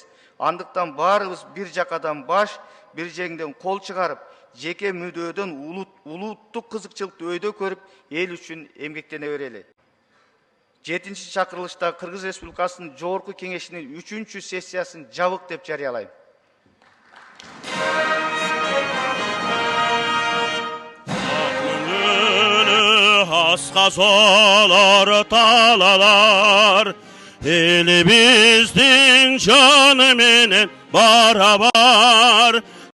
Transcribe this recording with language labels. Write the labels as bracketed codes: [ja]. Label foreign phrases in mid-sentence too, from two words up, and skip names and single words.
[ky] Андыктан баарыбыз бир жакадан баш, бир жеңден кол чыгарып, жеке мүдөөдөн улуттук кызыкчылыкты өйдө көрүп, эл үчүн эмгектене берели. 7-чи чакырылышта Кыргыз Республикасынын Жогорку Кеңешинин 3-чү сессиясын жабык деп жарыялайм. Аска зоолор талаалар, элибиздин жаны менен барабар.